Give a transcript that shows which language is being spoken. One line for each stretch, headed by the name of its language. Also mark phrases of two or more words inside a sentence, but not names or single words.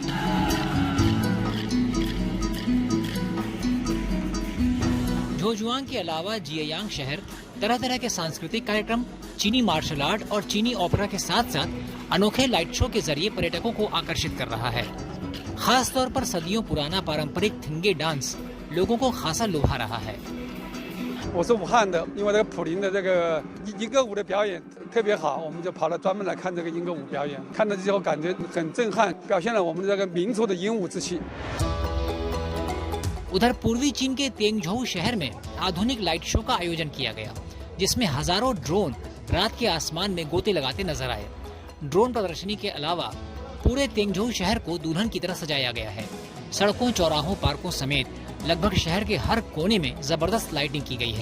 Hindi: झोजुआंग के अलावा जियायांग शहर तरह तरह के सांस्कृतिक कार्यक्रम, चीनी
English: martial art
Hindi: और चीनी ओपेरा के साथ साथ अनोखे
English: light show
Hindi: के जरिए पर्यटकों को आकर्षित कर रहा है। खास तौर पर सदियों पुराना पारंपरिक थिंगे डांस लोगों को खासा लुभा रहा है।
Chinese: 我是武汉的，因为这个普林的这个银歌舞的表演特别好，我们就跑了专门来看这个银歌舞表演。看了之后感觉很震撼，表现了我们这个民族的英武之气。
Hindi: उधर पूर्वी चीन के तेंगझोउ शहर में आधुनिक
English: light show
Hindi: का आयोजन किया गया, जिसमें हजारों ड्रोन रात के आसमान में गोते लगाते नजर आए। ड्रोन प्रदर्शनी के अलावा पूरे तेंगझोउ शहर को दुल्हन की तरह सजाया गया है। सड़कों, चौराहों, पार्कों समेत लगभग शहर के हर कोने में जबरदस्त लाइटिंग की गई है।